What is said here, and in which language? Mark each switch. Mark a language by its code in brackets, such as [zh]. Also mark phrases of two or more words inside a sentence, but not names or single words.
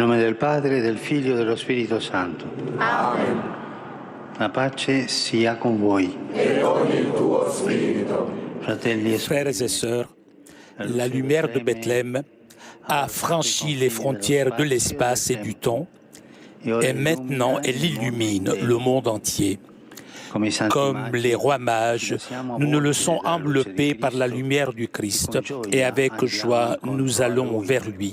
[it] del Padre, del Figlio e dello Spirito Santo. Amen. La pace sia con voi. Et con il tuo spirito. Fratelli e [fr] Frères et sœurs, la lumière de Bethléem a franchi les frontières de l'espace et du temps et maintenant elle illumine le monde entier. Comme les rois mages, nous nous laissons envelopper par la lumière du Christ et avec joie nous allons vers lui.